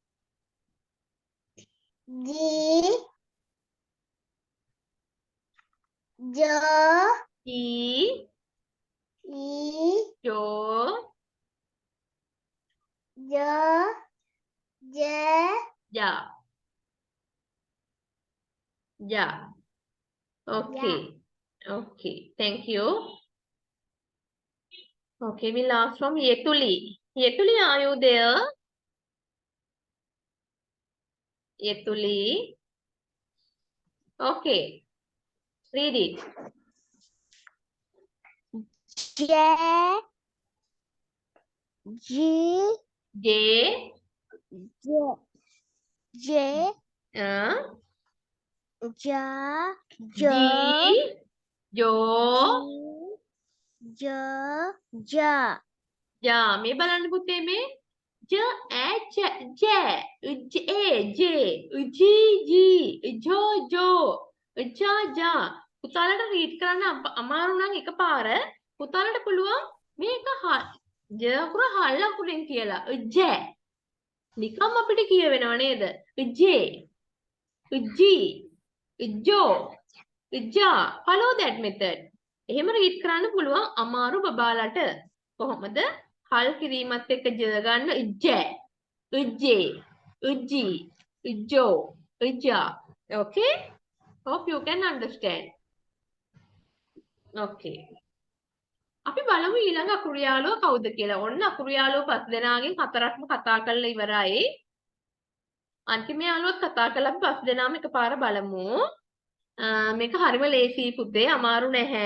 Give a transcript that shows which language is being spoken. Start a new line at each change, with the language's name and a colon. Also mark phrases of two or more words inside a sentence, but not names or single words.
English: G, jo, E, E, Jo, jo, ja. Ja. Yeah. Okay. Okay. Thank you. Okay, we'll ask from Yetuli. Yetuli, are you there? Yetuli. Okay. Read it. J, G, J. J, J, Uh, Ja, G. Jo. J, Ja. Ja.
Sinhala: මේ බලන්න පුතේ මේ j ä j j j j j jo jo ja ja පුතාලට රීඩ් කරන්න අමාරු නම් එකපාර පුතාලට පුළුවන් මේක j අකුර හල් අකුරෙන් කියලා j නිකම් අපිට කියවෙනව නේද j j jo ja
English: follow that method
Sinhala: එහෙම රීඩ් කරන්න පුළුවන් අමාරු බබාලට කොහොමද හල් කිරීමත් එක්ක j ගන්න j j ji jo ja
English: okay hope you can understand okay
Sinhala: අපි බලමු ඊළඟ අකුරු යාළුවා කවුද කියලා. ඔන්න අකුරු යාළුවෝ පස් දෙනාගෙන් හතරක්ම කතා කරලා ඉවරයි. අන්තිම යාළුවත් කතා කළා අපි පස් දෙනාම එකපාර බලමු. මේක හරිම ලේසි පුතේ අමාරු නැහැ.